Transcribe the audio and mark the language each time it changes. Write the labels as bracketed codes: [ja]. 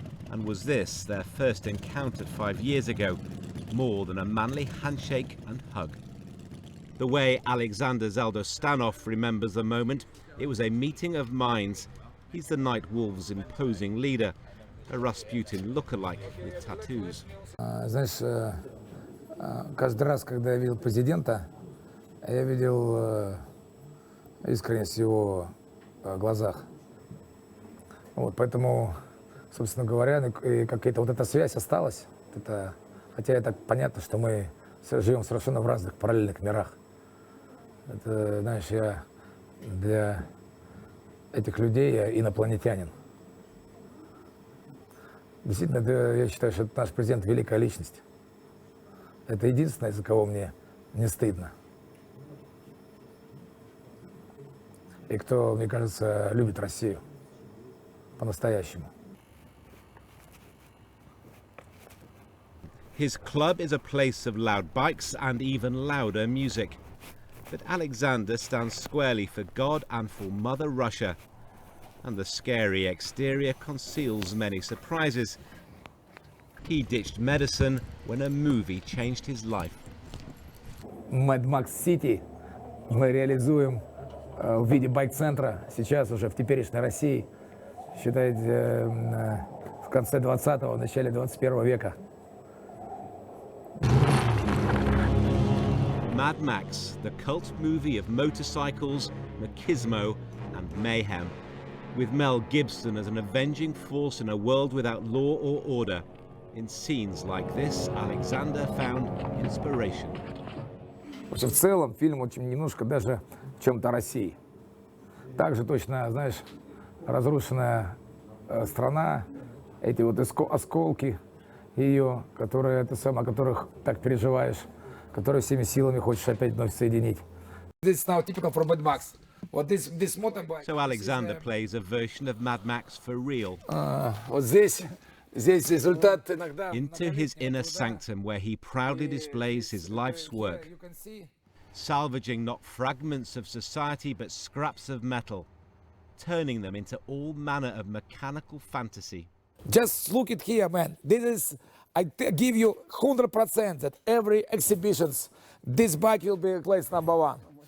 [en] And was this, their first encounter 5 years ago, more than a manly handshake and hug? The way Alexander Zaldostanov remembers the moment, it was a meeting of minds. He's the Night Wolves' imposing leader, a Rasputin lookalike with tattoos. [ru] Знаешь, каждый раз, когда я видел президента, я видел искренность в его глазах. Вот, поэтому, собственно говоря, и какая-то вот эта связь осталась. Это, хотя это понятно, что мы живем совершенно в разных параллельных мирах. Это, знаешь, я для этих людей я инопланетянин. Действительно, я считаю, что наш президент великая личность. Это единственное, из-за кого мне не стыдно. И кто, мне кажется, любит Россию по-настоящему. [en] His club is a place of loud bikes and even louder music. But Alexander stands squarely for God and for Mother Russia. And the scary exterior conceals many surprises. He ditched medicine when a movie changed his life. [ru] Mad Max City мы реализуем в виде байк-центра сейчас уже в теперешней России, считайте, в конце 20-го, начале 21 века. [en] Mad Max, the cult movie of motorcycles, machismo and mayhem, with Mel Gibson as an avenging force in a world without law or order. In scenes like this, Alexander found inspiration. [ru] В целом фильм очень немножко даже в чем-то о России. Также точно, знаешь, разрушенная страна, эти вот осколки ее, которые, это самое, о которых так переживаешь, которые всеми силами хочешь опять вновь соединить. [en] This is now typical for Mad Max. Вот this motorbike. So Alexander plays a version of Mad Max for real. [ru] Вот здесь результат иногда. [en] Into his inner sanctum, where he proudly displays his life's work, salvaging not fragments of society but scraps of metal, turning them into all manner of mechanical fantasy. Just look at here, man. This is, I give you 100% that every exhibitions, this bike will be place number one.